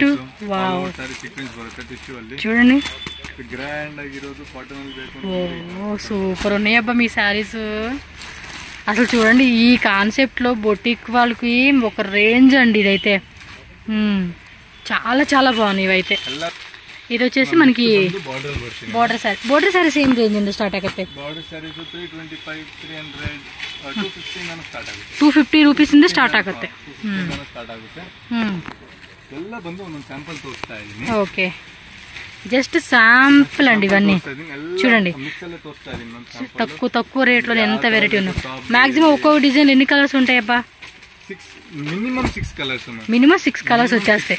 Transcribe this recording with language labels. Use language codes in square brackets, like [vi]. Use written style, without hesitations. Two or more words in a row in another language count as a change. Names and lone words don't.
[te] వావ్, చూడండి. ఓ సూపర్ ఉన్నాయి అబ్బా మీ శారీస్. అసలు చూడండి ఈ కాన్సెప్ట్లో బొటిక్ వాళ్ళకి ఒక రేంజ్ అండి ఇదైతే. చాలా చాలా బాగున్నాయి ఇవైతే. ఇది వచ్చేసి మనకి [en] border saree. border saree same range [te] ఉంది స్టార్ట్ ಆಗುತ್ತೆ. [kn] 250 ರೂಪೀಸ್ ಇಂದ ಸ್ಟಾರ್ಟ್ ಆಗುತ್ತೆ. [te] ఓకే, [en] just sample [te] అండి ఇవన్నీ. చూడండి తక్కువ రేట్లో ఎంత వెరైటీ ఉంది. మాక్సిమం ఒక్కొక్క డిజైన్ ఎన్ని కలర్స్ ఉంటాయబ్బా? మినిమం 6 కలర్స్ వచ్చేస్తాయి.